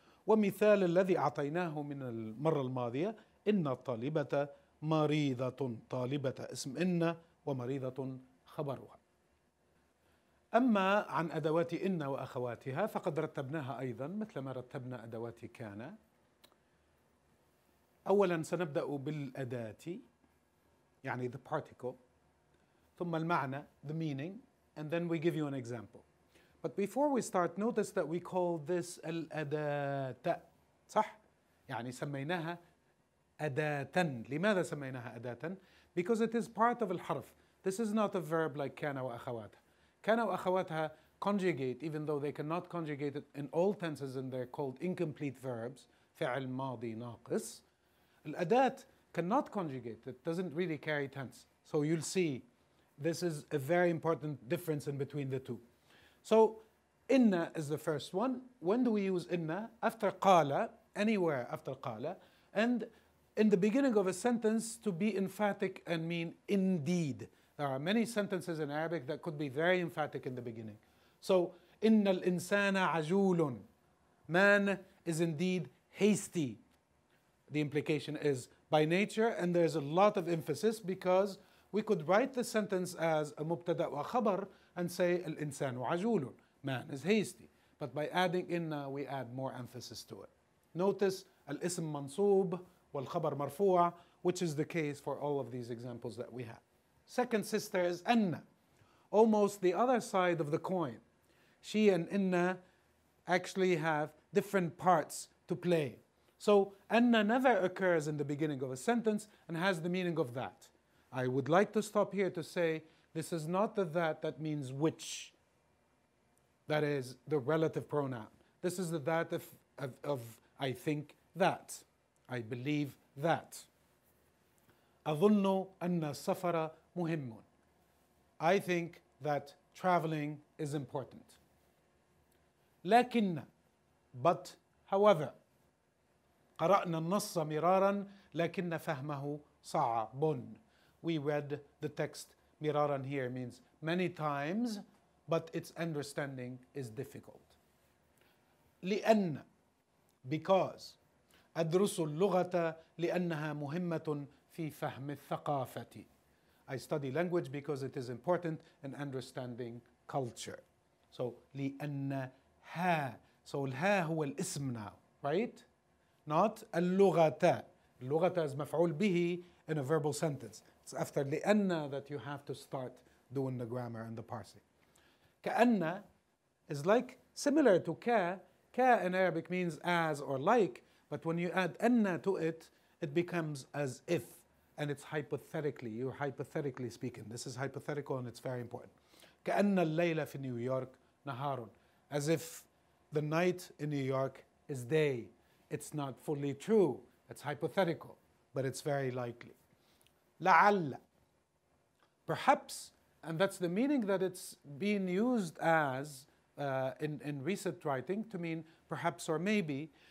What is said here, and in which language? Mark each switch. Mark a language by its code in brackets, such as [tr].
[ar] ومثال الذي أعطيناه من المرة الماضية إن الطالبة مريضة. طالبة اسم إن ومريضة خبرها. أما عن أدوات إن وأخواتها فقد رتبناها أيضا مثل ما رتبنا أدوات كان. أولا سنبدأ بالأداة يعني [en] the particle [ar] ثم المعنى [en] the meaning and then we give you an example. But before we start notice that we call this [ar] الأداة صح؟ يعني سميناها أداة. لماذا سميناها أداة؟ [en] Because it is part of الحرف. This is not a verb like كان وأخواتها. كان وأخواتها conjugate even though they cannot conjugate it in all tenses and they're called incomplete verbs. [ar] فعل ماضي ناقص. [en] الأداة cannot conjugate. It doesn't really carry tense. So you'll see this is a very important difference in between the two. So إن is the first one. When do we use إن? After قال, anywhere after قال, and in the beginning of a sentence to be emphatic and mean indeed. There are many sentences in Arabic that could be very emphatic in the beginning. [ar] So إن الإنسان عجول. [en] Man is indeed hasty. The implication is by nature, and there's a lot of emphasis because we could write the sentence as a مبتدأ وخبر and say [ar] الإنسان عجول. [en] Man is hasty. But by adding إن we add more emphasis to it. Notice [ar] الاسم منصوب والخبر مرفوع, [en] which is the case for all of these examples that we have. Second sister is أن, almost the other side of the coin. She and إن actually have different parts to play. So أن never occurs in the beginning of a sentence and has the meaning of that. I would like to stop here to say this is not the that means which. That is the relative pronoun. This is the that of I think that. I believe that. [ar] أظن أن السفر مهم. [en] I think that traveling is important. [ar] لكن, [en] but, however, [ar] قرأنا النص مرارا لكن فهمه صعب. [en] We read the text miraran here means many times, but its understanding is difficult. لأن, because. [ar] أدرس اللغة لأنها مهمة في فهم الثقافة. [en] I study language because it is important in understanding culture. So لأنها. So [ar] الها هو الاسم [en] now, right? Not اللغة. اللغة is مفعول به in a verbal sentence. It's after لأن that you have to start doing the grammar and the parsing. كأن is like similar to ka. Ka in Arabic means as or like, but when you add أن to it, it becomes as if, and it's hypothetically. You're hypothetically speaking. This is hypothetical and it's very important. [ar] كأن الليل في نيويورك نهار. [en] As if the night in New York is day. It's not fully true. It's hypothetical, but it's very likely. لعل, perhaps, and that's the meaning that it's being used as in recent writing to mean perhaps or maybe.